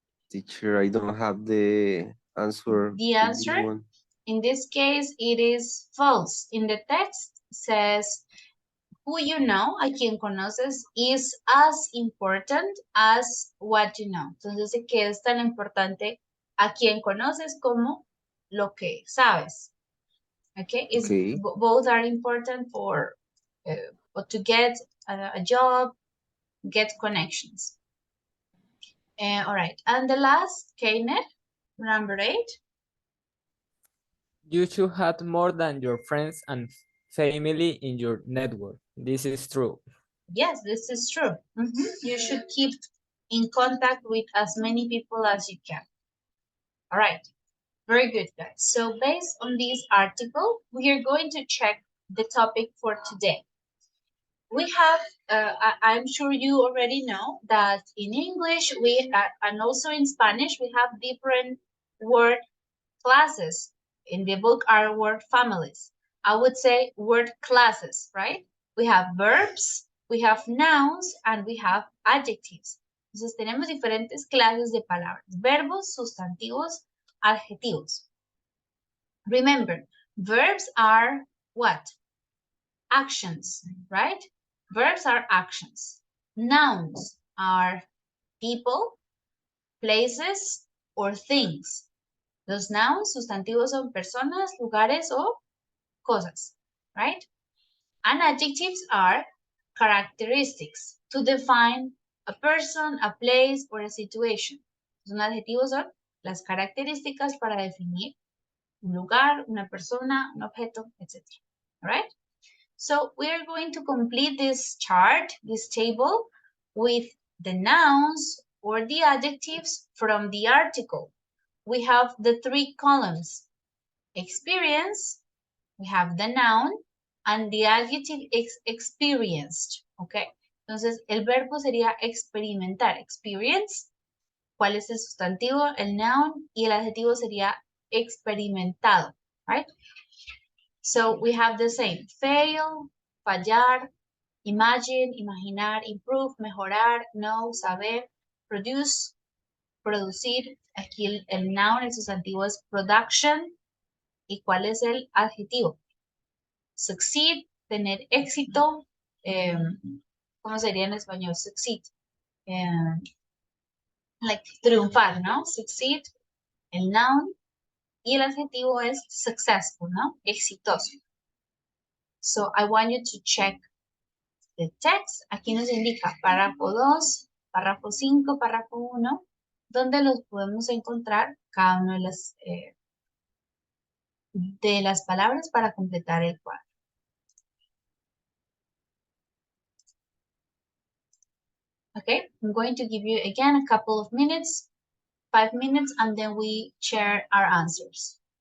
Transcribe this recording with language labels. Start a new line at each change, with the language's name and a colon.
English: Teacher, I don't have the answer. The answer, in this case, it is false. In the text says, who you know, a quien conoces, is as important as what you know. Entonces dice que es tan importante a quien conoces como lo que sabes. Okay, both are important for to get a job, get connections. All right, and the last, Kenneth, number 8. You should have more than your friends and family in your network. This is true. Yes, this is true. You should keep in contact with as many people as you can. All right, very good, guys. So based on this article, we are going to check the topic for today. We have, I'm sure you already know that in English, and also in Spanish, we have different word classes. In the book are word families. I would say word classes, right? We have verbs, we have nouns, and we have adjectives.
Spanish: Entonces tenemos diferentes clases de palabras, verbos, sustantivos, adjetivos.
English: Remember, verbs are what? Actions, right? Verbs are actions. Nouns are people, places, or things.
Spanish: Los nouns, sustantivos son personas, lugares o cosas, right?
English: And adjectives are characteristics to define a person, a place, or a situation.
Spanish: Los adjetivos son las características para definir un lugar, una persona, un objeto, etc.
English: All right? So we are going to complete this chart, this table, with the nouns or the adjectives from the article. We have the three columns: experience, we have the noun, and the adjective is experienced, okay?
Spanish: Entonces, el verbo sería experimentar, experience. ¿Cuál es el sustantivo? El noun, y el adjetivo sería experimentado, right?
English: So we have the same: fail, fallar, imagine, imaginar, improve, mejorar, know, saber, produce, producir.
Spanish: Aquí el noun, el sustantivo es production. ¿Y cuál es el adjetivo? Succeed, tener éxito. ¿Cómo sería en español? Succeed. Like triunfar, ¿no? Succeed, el noun. Y el adjetivo es successful, ¿no? Exitoso.
English: So I want you to check the text.
Spanish: Aquí nos indica párrafo 2, párrafo 5, párrafo 1, donde los podemos encontrar cada una de las palabras para completar el cuadro.
English: Okay, I'm going to give you again a couple of minutes, 5 minutes, and then we share our answers.